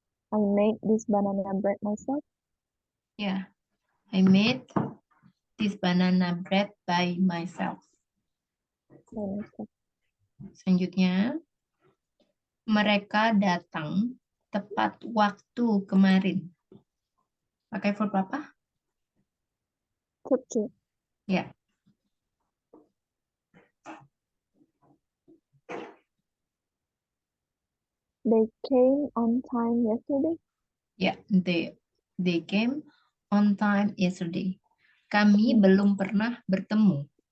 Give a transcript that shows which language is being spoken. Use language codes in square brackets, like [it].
[en] I made this banana bread myself. ya, I made this banana bread by myself. By myself. [id] Selanjutnya, mereka datang tepat waktu kemarin. Pakai verb apa? [en] Fruit tree. [id] Ya, [en] They came on time yesterday. Ya, they came on time yesterday. [id] Kami belum pernah bertemu.